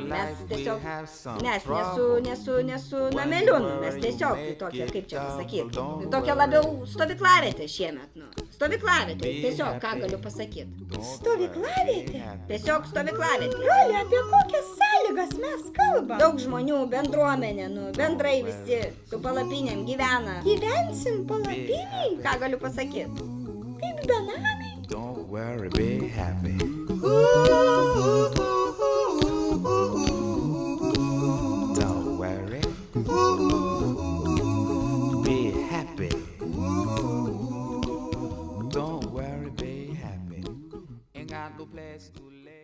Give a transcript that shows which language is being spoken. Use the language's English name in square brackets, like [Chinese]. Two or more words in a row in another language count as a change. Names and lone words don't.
[Lithuanian] Mes tiesiog, nesu nameliu, mes tiesiog tokia, kaip čia pasakyti, tokia labiau stovyklavietė šiemet, stovyklavietė, tiesiog, ką galiu pasakyti. Stovyklavietė? Tiesiog stovyklavietė. Roli, apie kokias sąlygas mes kalbam? Daug žmonių, bendruomenė, bendrai visi su palapinėm gyvena. Gyvensim palapiniai? Ką galiu pasakyti? Kaip benamiai? [English] Don't worry, be happy. Don't worry. Be happy. Don't worry, be happy. Ain't got no place to live.